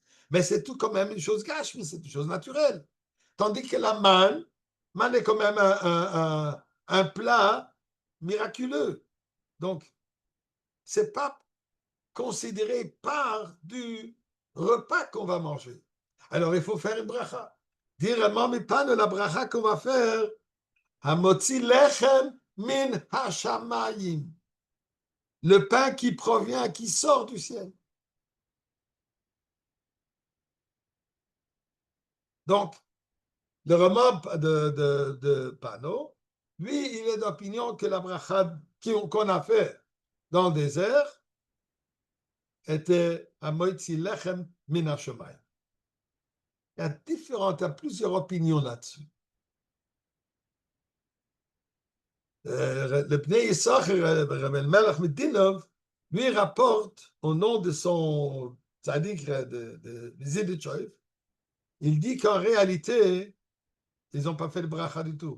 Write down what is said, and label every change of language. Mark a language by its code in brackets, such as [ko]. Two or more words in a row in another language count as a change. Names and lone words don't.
[fr] Mais c'est tout quand même une chose gâche, mais c'est une chose naturelle. Tandis que la manne est quand même un plat miraculeux. Donc, c'est pas considéré part du repas qu'on va manger. Alors, il faut faire une bracha. Dire à mais pas de la bracha qu'on va faire. [he] המוציא לחם מן השמים. [fr] Le pain qui provient, qui sort du ciel. Donc, le Rama de Pano, lui, il est d'opinion que la bracha qu'on a fait dans le désert était [he] המוציא לחם מן השמים. [fr] Il y a plusieurs opinions là-dessus. Le Bnei Yisachar, Rabbi Melech Medinov, lui rapporte au nom de son tzaddik de Ziditchoïf, il dit qu'en réalité, ils n'ont pas fait le bracha du tout.